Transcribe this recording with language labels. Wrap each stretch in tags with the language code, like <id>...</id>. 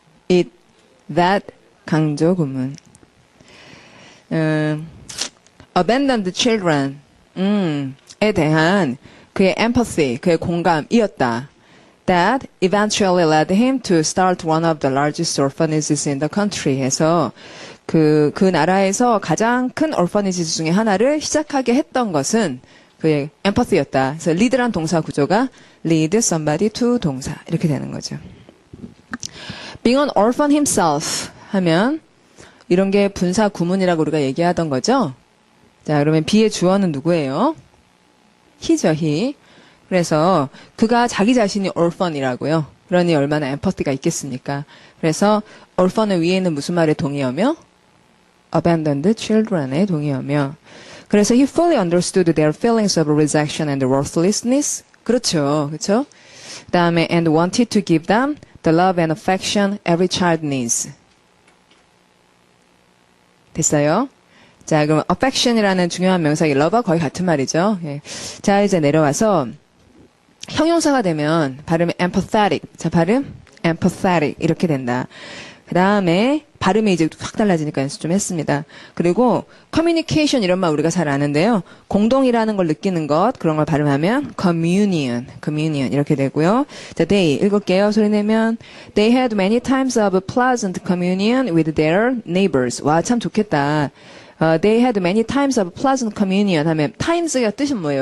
<ko>it, that, 강조 구문.</ko> <en>abandoned children,</en> <ko>에 대한 그의 empathy, 그의 공감이었다.</ko> <en>That eventually led him to start one of the largest orphanages in the country.</en> <ko>해서 그 나라에서 가장 큰 orphanages 중에 하나를 시작하게 했던 것은 그의 empathy였다. 그래서 lead란 동사 구조가 lead somebody to 동사 이렇게 되는 거죠.</ko> <en>Being an orphan himself</en> <ko>하면 이런 게 분사 구문이라고 우리가 얘기하던 거죠. 자, 그러면 be의 주어는 누구예요?</ko> <en>he죠, he.</en> <ko>그래서 그가 자기 자신이 orphan이라고요. 그러니 얼마나 empathy가 있겠습니까? 그래서 orphan의 위에는 무슨 말의 동의어며?</ko> <en>abandoned children</en> <ko>의 동의어며. 그래서</ko> <en>he fully understood their feelings of rejection and worthlessness.</en> <ko>그렇죠. 그렇죠? 그다음에</ko> <en>and wanted to give them the love and affection every child needs.</en> <ko>됐어요? 자, 그럼 affection이라는 중요한 명사의 love와 거의 같은 말이죠. 예. 자, 이제 내려와서 형용사가 되면 발음이 empathetic. 자, 발음 empathetic 이렇게 된다. 그 다음에 발음이 이제 확 달라지니까 연습 좀 했습니다. 그리고 communication 이런 말 우리가 잘 아는데요. 공동이라는 걸 느끼는 것 그런 걸 발음하면 communion 이렇게 되고요. 자, they 읽을게요. 소리 내면</ko> <en>they had many times of pleasant communion with their neighbors.</en> <ko>와, 참 좋겠다.</ko> <en>They had many times of pleasant communion</en> <ko>하면 times가 뜻은 뭐예요?</ko>